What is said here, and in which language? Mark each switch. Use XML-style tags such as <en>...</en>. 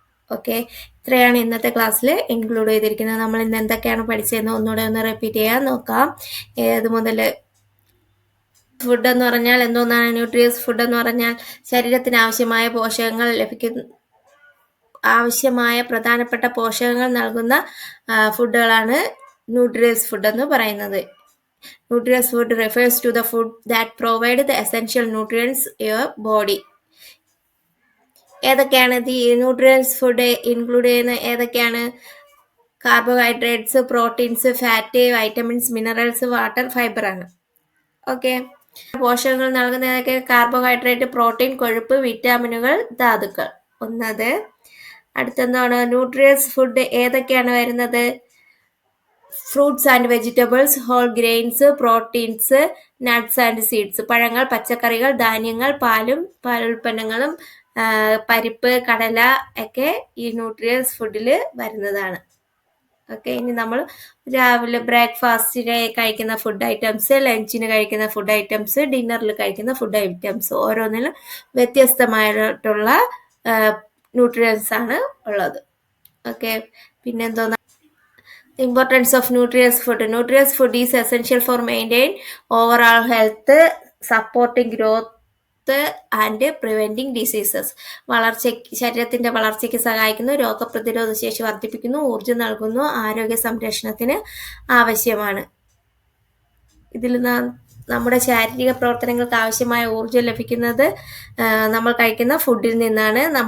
<ml>Okay, ഇത്രയാണ് ഇന്നത്തെ ക്ലാസ്സിൽ ഇൻക്ലൂഡ് ചെയ്തിരിക്കുന്നത്. നമ്മൾ ഇന്ന് എന്തൊക്കെയാണ് പഠിച്ചതെന്ന് ഒന്നുകൂടെ ഒന്ന് റിപ്പീറ്റ് ചെയ്യാൻ നോക്കാം. ഏത് മുതൽ? ഫുഡ് എന്ന് പറഞ്ഞാൽ എന്തോന്നാണ്? ന്യൂട്രിയസ് ഫുഡ് എന്ന് പറഞ്ഞാൽ ശരീരത്തിന് ആവശ്യമായ പോഷകങ്ങൾ ആവശ്യമായ പ്രധാനപ്പെട്ട പോഷകങ്ങൾ നൽകുന്ന ഫുഡുകളാണ് ന്യൂട്രിയസ് ഫുഡ് എന്ന് പറയുന്നത്.</ml> <en>Nutritious food refers to the food that provide the essential nutrients your body.</en> <ml>ഏതൊക്കെയാണ് ഈ ന്യൂട്രിയൻസ് ഫുഡ് ഇൻക്ലൂഡ് ചെയ്യുന്ന? ഏതൊക്കെയാണ്? Carbohydrates, proteins, fat, vitamins, minerals, water, fibre ആണ്. ഓക്കെ, പോഷകങ്ങൾ നൽകുന്ന ഏതൊക്കെ? കാർബോഹൈഡ്രേറ്റ്, പ്രോട്ടീൻ, കൊഴുപ്പ്, വിറ്റാമിനുകൾ, ധാതുക്കൾ. ഒന്നത്. അടുത്തെന്താണ്? ന്യൂട്രിയസ് ഫുഡ് ഏതൊക്കെയാണ് വരുന്നത്? Fruits and vegetables, whole grains, proteins, nuts and seeds. പഴങ്ങൾ, പച്ചക്കറികൾ, ധാന്യങ്ങൾ, പാലും പാലുൽപ്പന്നങ്ങളും, പരിപ്പ്, കടല ഒക്കെ ഈ ന്യൂട്രിയസ് ഫുഡിൽ വരുന്നതാണ്. ഓക്കെ, ഇനി നമ്മൾ രാവിലെ ബ്രേക്ക്ഫാസ്റ്റിന് കഴിക്കുന്ന ഫുഡ് ഐറ്റംസ്, ലഞ്ചിന് കഴിക്കുന്ന ഫുഡ് ഐറ്റംസ്, ഡിന്നറിൽ കഴിക്കുന്ന ഫുഡ് ഐറ്റംസ്, ഓരോന്നിലും വ്യത്യസ്തമായിട്ടുള്ള ന്യൂട്രിയൻസ് ആണ് ഉള്ളത്. Okay, പിന്നെന്തോന്നാ?</ml> <en>Importance of nutritious food. Nutritious food is essential for maintaining overall health, supporting growth and preventing diseases.</en> <ml>ശരീരത്തിന്റെ വളർച്ചയ്ക്ക് സഹായിക്കുന്നു, രോഗപ്രതിരോധ ശേഷി വർദ്ധിപ്പിക്കുന്നു, ഊർജ്ജം നൽകുന്നു, ആരോഗ്യ സംരക്ഷണത്തിന് ആവശ്യമാണ്. ഇതിൽ നമ്മുടെ ശാരീരിക പ്രവർത്തനങ്ങൾക്ക് ആവശ്യമായ ഊർജ്ജം ലഭിക്കുന്നത് നമ്മൾ കഴിക്കുന്ന ഫുഡിൽ നിന്നാണ്.</ml>